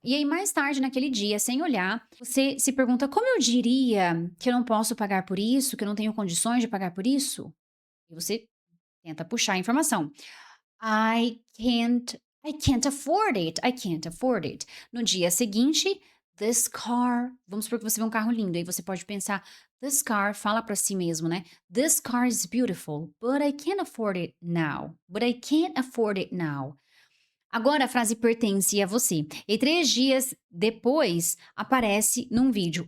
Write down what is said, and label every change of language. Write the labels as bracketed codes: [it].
[pt] E aí, mais tarde naquele dia, sem olhar, você se pergunta: como eu diria que eu não posso pagar por isso, que eu não tenho condições de pagar por isso? E você tenta puxar a informação. [en] I can't afford it. I can't afford it. [pt] No dia seguinte, [en] this car. [pt] Vamos supor que você vê um carro lindo. Aí você pode pensar, [en] this car, [pt] fala pra si mesmo, né? [en] This car is beautiful, but I can't afford it now. But I can't afford it now. [pt] Agora a frase pertence a você. E 3 dias depois aparece num vídeo.